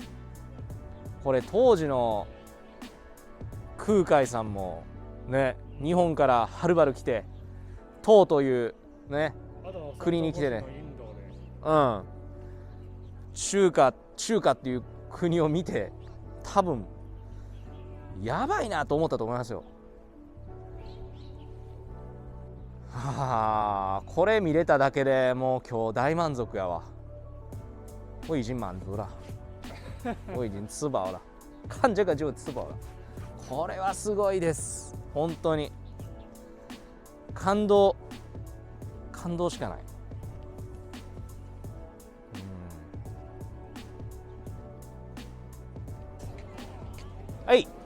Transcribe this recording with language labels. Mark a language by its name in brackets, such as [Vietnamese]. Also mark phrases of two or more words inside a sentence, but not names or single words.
[Japanese] これ当時の空海さんもね、日本からはるばる来て唐というね国に来てね、中華っていう国を見て多分やばいなと思ったと思いますよ。はあ、これ見れただけでもう今日大満足やわ。 [Chinese] 我已经满足了，我已经吃饱了，看这个就吃饱了。 [Japanese] これはすごいです。本当に感動しかない。はい。